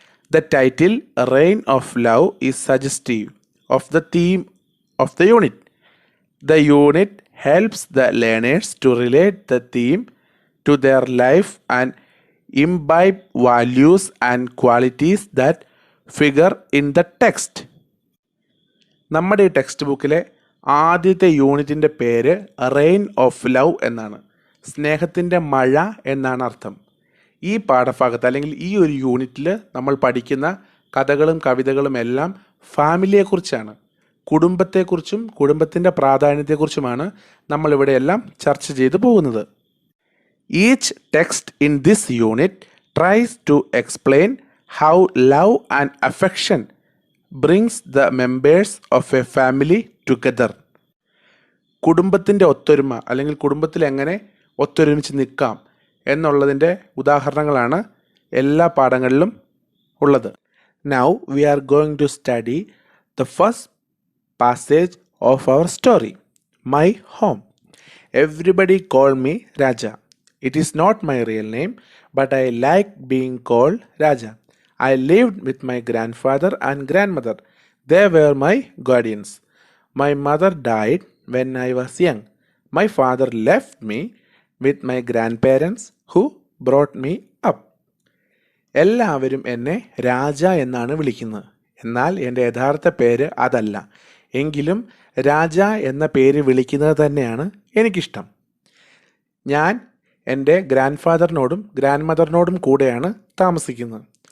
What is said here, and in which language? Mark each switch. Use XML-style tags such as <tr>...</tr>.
<en>The title Reign of Love is suggestive of the theme of the unit. The unit helps the learners to relate the theme to their life and imbibe values and qualities that figure in the text.</en> <ml>നമ്മുടെ ഈ text ബുക്കിലെ ആദ്യത്തെ യൂണിറ്റിൻ്റെ പേര് reign of love എന്നാണ്. സ്നേഹത്തിൻ്റെ മഴ എന്നാണ് അർത്ഥം. ഈ പാഠഭാഗത്ത് അല്ലെങ്കിൽ ഈ ഒരു യൂണിറ്റിൽ നമ്മൾ പഠിക്കുന്ന കഥകളും കവിതകളും എല്ലാം ഫാമിലിയെക്കുറിച്ചാണ്, കുടുംബത്തെക്കുറിച്ചും കുടുംബത്തിൻ്റെ പ്രാധാന്യത്തെക്കുറിച്ചുമാണ് നമ്മളിവിടെ എല്ലാം ചർച്ച ചെയ്തു പോകുന്നത്.</ml> <en>Each text in this unit tries to explain how love and affection brings the members of a family together.</en> <ml>കുടുംബത്തിൻ്റെ ഒത്തൊരുമ അല്ലെങ്കിൽ കുടുംബത്തിൽ എങ്ങനെ ഒത്തൊരുമിച്ച് നിൽക്കാം എന്നുള്ളതിൻ്റെ ഉദാഹരണങ്ങളാണ് എല്ലാ പാഠങ്ങളിലും ഉള്ളത്.</ml> <en>Now we are going to study the first passage of our story, my home. Everybody call me Raja. It is not my real name, but I like being called Raja. I lived with my grandfather and grandmother. They were my guardians. My mother died when I was young. My father left me with my grandparents who brought me up.</en> <ml>എല്ലാവരും എന്നെ രാജ എന്നാണ് വിളിക്കുന്നത്. എന്നാൽ എൻ്റെ യഥാർത്ഥ പേര് അതല്ല. എങ്കിലും രാജ എന്ന പേര് വിളിക്കുന്നത് തന്നെയാണ് എനിക്കിഷ്ടം. ഞാൻ എൻ്റെ ഗ്രാൻഡ് ഫാദറിനോടും ഗ്രാൻഡ് മദറിനോടും കൂടെയാണ് താമസിക്കുന്നത്.</ml>